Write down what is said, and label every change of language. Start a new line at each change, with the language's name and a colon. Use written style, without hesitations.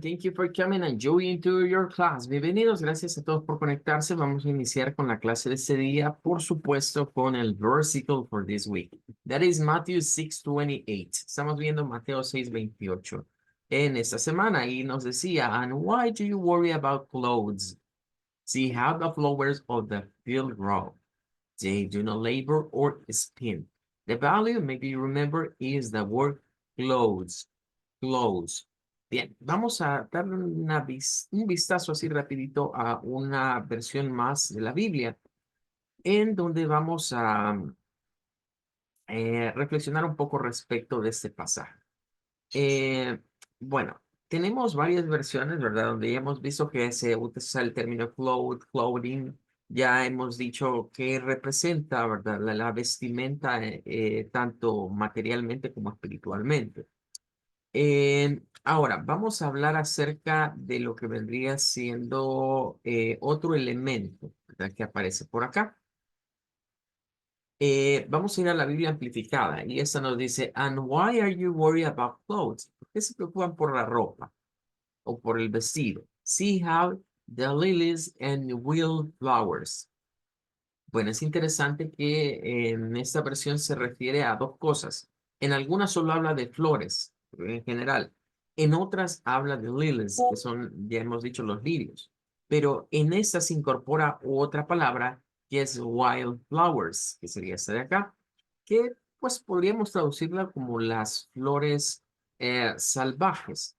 English: Thank you for coming and joining to your class.
Spanish: Bienvenidos, gracias a todos por conectarse. Vamos a iniciar con la clase de este día, por supuesto, con el versículo
English: for this week. That is Matthew 6:28.
Spanish: Estamos viendo Mateo 6:28 en esta semana y nos decía,
English: and why do you worry about clothes? See how the flowers of the field grow. They do not labor or spin. The value, maybe you remember, is the word clothes. Close.
Spanish: Bien, vamos a darle un vistazo así rapidito a una versión más de la Biblia, en donde vamos a reflexionar un poco respecto de este pasaje. Eh, bueno, tenemos varias versiones, ¿verdad? Donde ya hemos visto que se utiliza el término clothing, ya hemos dicho que representa, ¿verdad? La vestimenta, tanto materialmente como espiritualmente. Ahora, vamos a hablar acerca de lo que vendría siendo otro elemento, ¿verdad? Que aparece por acá. Vamos a ir a la Biblia amplificada y esta nos dice,
English: and why are you worried about clothes?
Spanish: ¿Por qué se preocupan por la ropa o por el vestido?
English: See how the lilies and wild flowers.
Spanish: Bueno, es interesante que en esta versión se refiere a dos cosas. En algunas solo habla de flores en general. En otras habla de lilies, que son, ya hemos dicho, los lirios. Pero en esta se incorpora otra palabra que es wild flowers, que sería esta de acá, que pues podríamos traducirla como las flores salvajes.